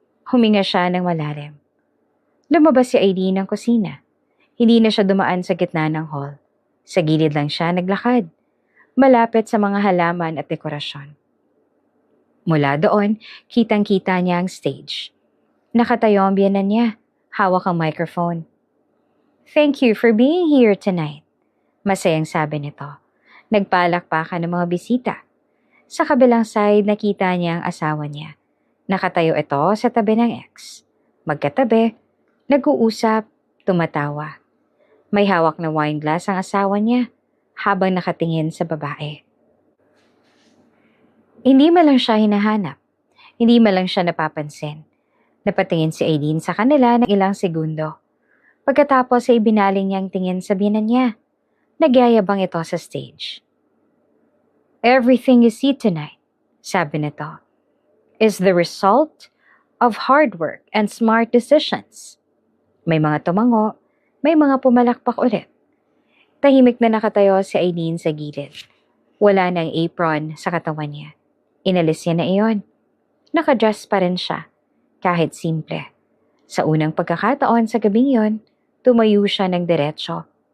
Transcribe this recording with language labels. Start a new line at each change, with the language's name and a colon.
Filipino: Huminga siya ng malalim. Lumabas si Aileen ng kusina. Hindi na siya dumaan sa gitna ng hall. Sa gilid lang siya naglakad. Malapit sa mga halaman at dekorasyon. Mula doon, kitang-kita niya ang stage. Nakatayo ang biyenan niya. Hawak ang microphone.
English: Thank you for being here tonight.
Filipino: Masayang sabi nito. Nagpalakpakan ng mga bisita. Sa kabilang side, nakita niya ang asawa niya. Nakatayo ito sa tabi ng ex. Magkatabi, nag-uusap, tumatawa. May hawak na wine glass ang asawa niya habang nakatingin sa babae. Hindi man lang siya hinahanap. Hindi man lang siya napapansin. Napatingin si Aileen sa kanila ng ilang segundo. Pagkatapos ay binaling niyang tingin sa biyenan niya. Nagyayabang ito sa stage.
English: Everything you see tonight,
Filipino: sabi nito,
English: is the result of hard work and smart decisions.
Filipino: May mga tumango, may mga pumalakpak ulit. Tahimik na nakatayo si Aileen sa gilid. Wala nang apron sa katawan niya. Inalis niya na iyon. Nakadress pa rin siya, kahit simple. Sa unang pagkakataon sa gabing yon, tumayo siya ng diretsyo.